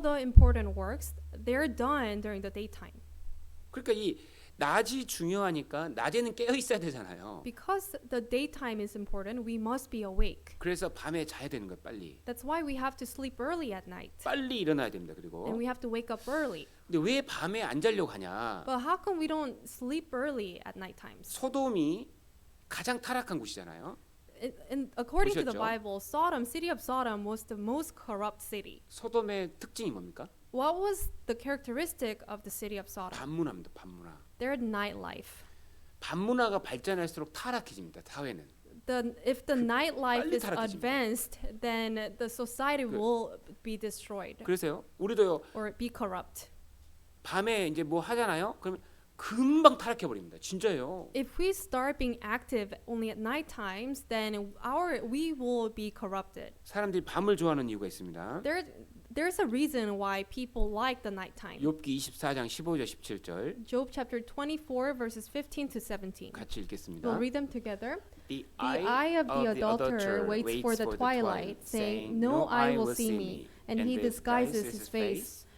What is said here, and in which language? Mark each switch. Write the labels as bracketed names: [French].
[English] the important works, they're done during the daytime. [Korean] 그러니까 이 낮이 중요하니까 낮에는 깨어 있어야 되잖아요. [English] Because the daytime is important, we must be awake. [Korean] 그래서 밤에 자야 되는 거예요. 빨리. [English] That's why we have to sleep early at night. [Korean] 빨리 일어나야 됩니다. 그리고 [English] And we have to wake up early. [Korean] 근데 왜 밤에 안 자려고 하냐? [English] But how come we don't sleep early at night times? [Korean] 소돔이 가장 타락한 곳이잖아요. [English] According to the [Korean] 보셨죠? [English] Bible, city of Sodom was the most corrupt city. [Korean] 소돔의 특징이 뭡니까? [English] What was the characteristic of the city of Sodom? [Korean] 밤문화입니다. 밤문화. [English] Their nightlife. [Korean] 밤문화가 발전할수록 타락해집니다. 사회는. [English] If the nightlife [Korean] 빨리 [English] is [Korean] 타락해집니다. [English] advanced, then the society will be destroyed [Korean] 그래서요. 우리도요. [English] or be corrupt. [Korean] 밤에 이제 뭐 하잖아요. 그러면 금방 타락해 버립니다. 진짜예요. [English] If we start being active only at night times, then we will be corrupted. [Korean] 사람들이 밤을 좋아하는 이유가 있습니다. [English] There's a reason why people like the nighttime. [Korean] 욥기 24장 15절 17절 [English] Job chapter 24 verses 15 to 17. [Korean] 같이 읽겠습니다. [English] We'll read them together. The The eye of the adulterer waits for the twilight, saying, "No eye will see me," and he disguises his face.